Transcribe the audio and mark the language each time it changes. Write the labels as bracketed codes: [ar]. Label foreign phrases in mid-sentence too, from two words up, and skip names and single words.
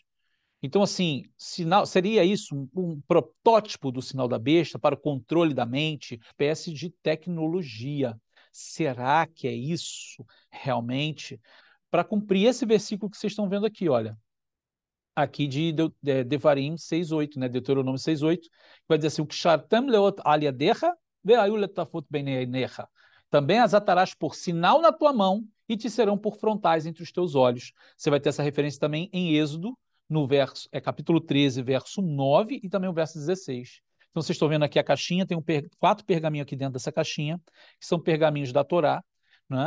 [pt] Então, assim, seria isso um protótipo do sinal da besta para o controle da mente, espécie de tecnologia. Será que é isso realmente? Para cumprir esse versículo que vocês estão vendo aqui, olha, aqui de Devarim 6:8, né? [he] Deuteronômio 6:8, [pt] vai dizer assim: [he] ו קשרתם לאות על ידך והיו לטטפת בין עיניך. [pt] Também as atarás por sinal na tua mão e te serão por frontais entre os teus olhos. Você vai ter essa referência também em Êxodo, no verso, capítulo 13, verso 9 e também o verso 16. Então vocês estão vendo aqui a caixinha, tem 4 pergaminhos aqui dentro dessa caixinha, que são pergaminhos da Torá, né?